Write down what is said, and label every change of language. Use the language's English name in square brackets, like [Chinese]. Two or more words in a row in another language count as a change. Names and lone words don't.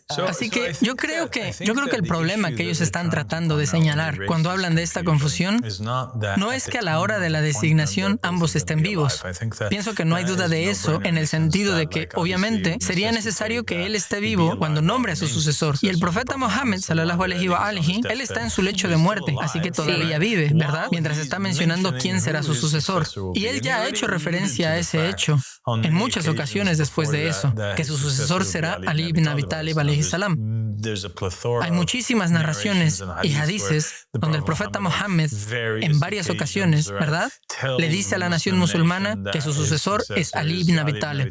[Spanish] Así que yo creo que el problema que ellos están tratando de señalar cuando hablan de esta confusión no es que a la hora de la designación ambos estén vivos. Pienso que no hay duda de eso, en el sentido de que, obviamente, sería necesario que él esté vivo cuando nombre a su sucesor. Y el profeta Mohammed, [Arabic] صلى الله عليه وآله, [Spanish] él está en su lecho de muerte, así que todavía vive, ¿verdad? Mientras está mencionando quién será su sucesor. Y él ya ha hecho referencia a ese hecho en muchas ocasiones después de eso, que su sucesor será Ali ibn Abi Talib [Arabic] عليه السلام. [Spanish] Hay muchísimas narraciones y hadices donde el profeta Mohammed, en varias ocasiones, ¿verdad?, le dice a la nación musulmana que su sucesor es Ali ibn Abi Talib.